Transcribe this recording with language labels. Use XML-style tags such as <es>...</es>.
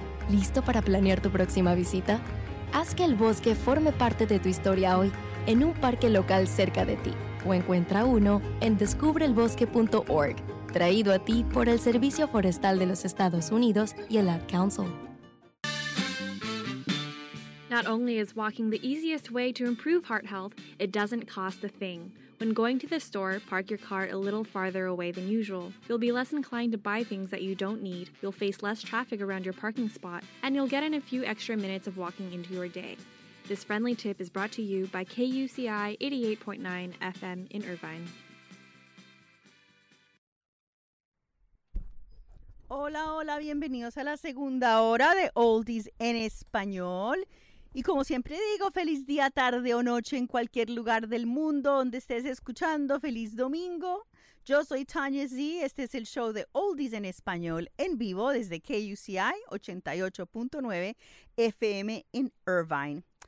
<es>¿Listo para planear tu próxima visita? Haz que el bosque forme parte de tu historia hoy en un parque local cerca de ti o encuentra uno en descubreelbosque.org. Traído a ti por el Servicio Forestal de los Estados Unidos y el Ad Council.</es> <en>Not only is walking the easiest way to improve heart health, it doesn't cost a thing. When going to the store, park your car a little farther away than usual. You'll be less inclined to buy things that you don't need, you'll face less traffic around your parking spot, and you'll get in a few extra minutes of walking into your day. This friendly tip is brought to you by KUCI 88.9 FM in Irvine.</en> <es>Hola, hola, bienvenidos a la segunda hora de Oldies en Español. Y como siempre digo, feliz día, tarde o noche en cualquier lugar del mundo donde estés escuchando. Feliz domingo. Yo soy Tanya Z. Este es el show de Oldies en Español en vivo desde KUCI 88.9 FM en Irvine.</es>